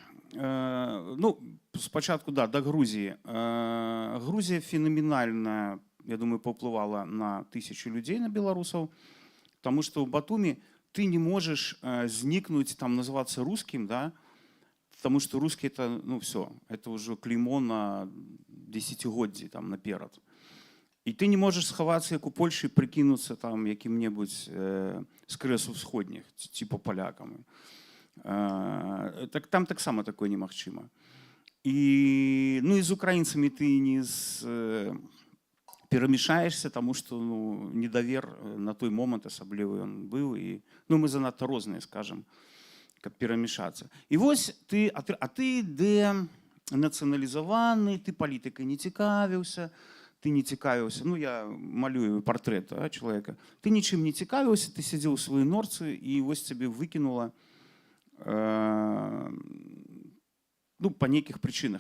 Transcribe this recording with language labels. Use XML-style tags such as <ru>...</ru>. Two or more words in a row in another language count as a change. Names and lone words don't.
<be>Ну, спачатку, да, да Грузіі. Грузія фенаменальная, я думаю, паўплывала на 1000 людзей, на беларусаў, таму што ў Батумі ты не можаш знікнуць, там, называцца рускім, да, таму што рускі это, ну, все, это ўжо клеймо на 10-годдзі там наперад.</be> <uk>І ти не можеш сховатися, як у Польщі, прикинутися там яким-небудь з кресу всходніх, типу поляками.</uk> <be>Так, там так само такое немагчыма. І, ну, і</be> <uk>з українцями ти</uk> <be>не перамешаешься,</be> <uk>тому що</uk> <be>ну, недавер на той момент асаблівы ён быў. І, ну, мы занадта розныя, скажем, каб перамешацца. І вось ты, а ты дэнацыяналізаваны, ты палітыкай не цікавіўся, ты не цікавіўся, ну я малюю партрэт чалавека, ты нічым не цікавіўся, ты сядзеў у сваёй норцы і вось цябе выкінула ну, па нейкіх прычынах.</be>